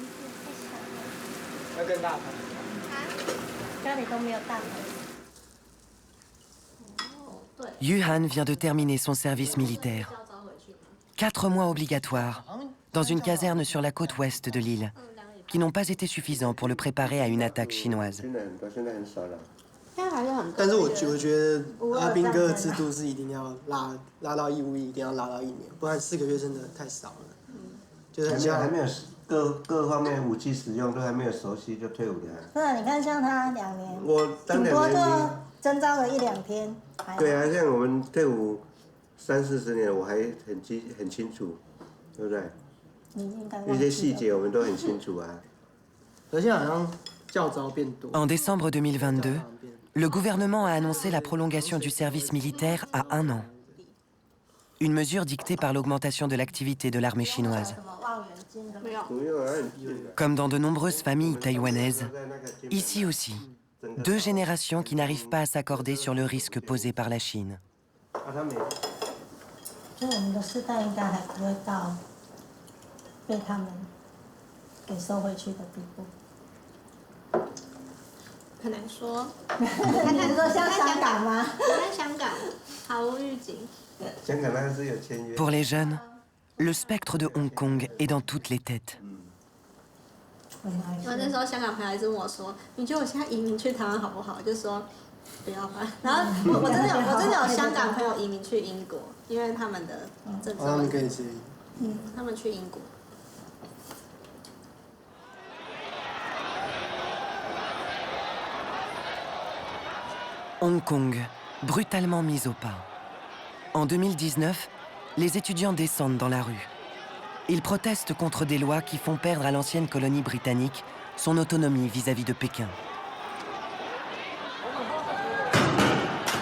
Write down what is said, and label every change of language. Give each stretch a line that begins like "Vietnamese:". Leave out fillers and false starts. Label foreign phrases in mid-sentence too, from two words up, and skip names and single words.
French: Yu Han vient de terminer son service militaire. 4 mois obligatoires dans une caserne sur la côte ouest de l'île, qui n'ont pas été suffisants pour le préparer à une attaque chinoise.
Chinese: 但是我觉得阿兵哥的制度是一定要拉到义务役，一定要拉到1年，不然4个月真的太少了。就是很像还没有各方面武器使用都还没有熟悉就退伍了。是啊，你看像他2年，我当2年顶多就征召了1-2天。对啊，像我们退伍30-40年，我还很清楚，对不对？一些细节我们都很清楚啊。而且好像教招变多。
French: En décembre 2022, le gouvernement a annoncé la prolongation du service militaire à 1 an. Une mesure dictée par l'augmentation de l'activité de l'armée chinoise. Comme dans de nombreuses familles taïwanaises, ici aussi, 2 générations qui n'arrivent pas à s'accorder sur le risque posé par la Chine.
Chinese: 就我们的世代应该还不会到被他们给收回去的地步。很难说。很难说像香港吗？在香港毫无预警。
French: Pour les jeunes, le spectre de Hong Kong est dans toutes les têtes.
Chinese: 然后那时候香港朋友还是问我说：“你觉得我现在移民去台湾好不好？”我就说不要吧。然后我真的有香港朋友移民去英国，因为他们的政策问题。他们去英国。
French: Hong Kong, brutalement mis au pas. En 2019, les étudiants descendent dans la rue. Ils protestent contre des lois qui font perdre à l'ancienne colonie britannique son autonomie vis-à-vis de Pékin.